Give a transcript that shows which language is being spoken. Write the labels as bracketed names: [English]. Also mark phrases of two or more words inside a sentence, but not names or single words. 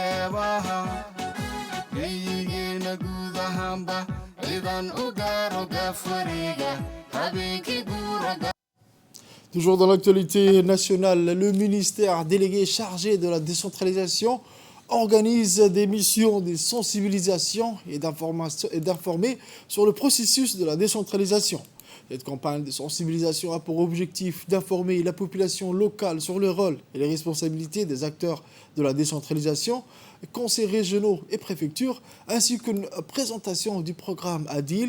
[Somali] dhabaha geyigeena guud ahaanba ciidan u gaaro gaaf wareega habeenkii guuraga. [French] Toujours dans l'actualité nationale, le ministère délégué chargé de la décentralisation organise des missions de sensibilisation et d'informer sur le processus de la décentralisation. Cette campagne de sensibilisation a pour objectif d'informer la population locale sur le rôle et les responsabilités des acteurs de la décentralisation, conseils régionaux et préfectures, ainsi qu'une présentation du programme ADIL.